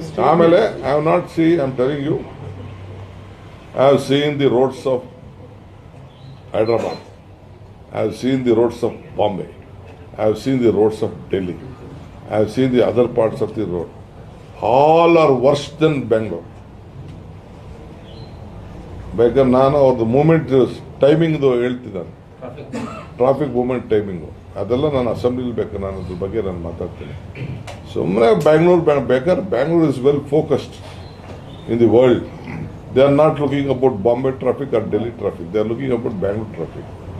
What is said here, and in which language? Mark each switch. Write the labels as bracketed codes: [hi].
[en] ಆಮೇಲೆ I have not see, I am telling you, I have seen the roads of Hyderabad, I have seen the roads of Bombay, I have seen the roads of Delhi. I have seen the other parts of the road. All are worse than Bangalore. [kn] ಬೇಕಾದ್ರೆ ನಾನು ಅವ್ರದ್ದು moment ಟೈಮಿಂಗ್ದು ಹೇಳ್ತಿದ್ದಾನೆ, traffic moment timing ಅದೆಲ್ಲ ನಾನು ಅಸೆಂಬ್ಲಿಲಿ ಬೇಕಾದ್ರೆ ನಾನು ಅದ್ರ ಬಗ್ಗೆ ನಾನು ಮಾತಾಡ್ತೀನಿ. ಸುಮ್ಮನೆ ಬೇಕಾದ್ರೆ [en] Bangalore is well focused in the world. They are not looking about Bombay traffic or Delhi traffic, they are looking about Bangalore traffic.